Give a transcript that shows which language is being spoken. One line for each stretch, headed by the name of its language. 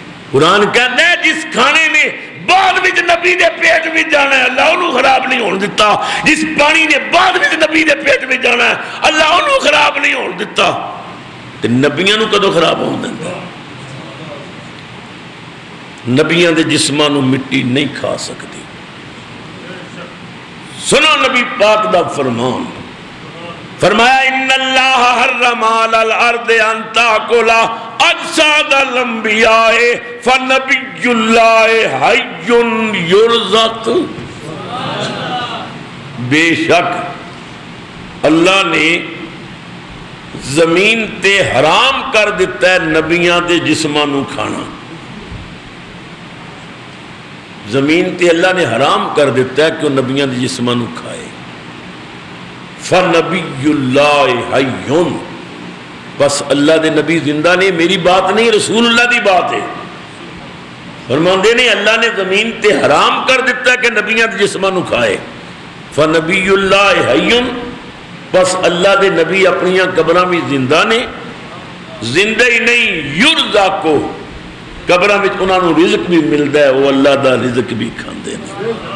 Punjabi: قرآن کہندا ہے جس کھانے نے بعد وچ نبی دے پیٹ وچ جانا ہے اللہ انہوں خراب نہیں ہون دتا. جس پانی نے بعد وچ نبی دے پیٹ وچ جانا ہے اللہ انہوں خراب نہیں ہون دتا. تے نبیاں نو کدوں خراب ہون دیندا؟ نبیاں دے جسماں نو مٹی نہیں کھا سکتی. سنو نبی پاک دا فرمان، فرمایا
Arabic: ان اللہ حرم علی الارض ان تاکل اجساد الانبیاء فنبی اللہ حی یرزق.
Punjabi: بے شک اللہ نے زمین تے حرام کر دیتا ہے نبیاں دے جسماں نو کھانا. زمین تے اللہ نے حرام کر دیتا ہے کہ وہ نبیاں دے جسماں نو کھائے.
Arabic: فنبی اللہ حیون،
Punjabi: بس اللہ دے نبی زندہ نے، میری بات نہیں رسول اللہ دی بات ہے. فرماندے نے اللہ نے زمین تے حرام کر دیتا ہے کہ نبیاں دے جسماں نو کھائے.
Arabic: فنبی اللہ حیون،
Punjabi: بس اللہ دے نبی اپنی قبراں بھی زندہ نے، زندہ ہی نہیں یرزقو، قبراں وچ انہاں نوں رزق بھی ملدا ہے، وہ اللہ دا رزق بھی کھاندے نے۔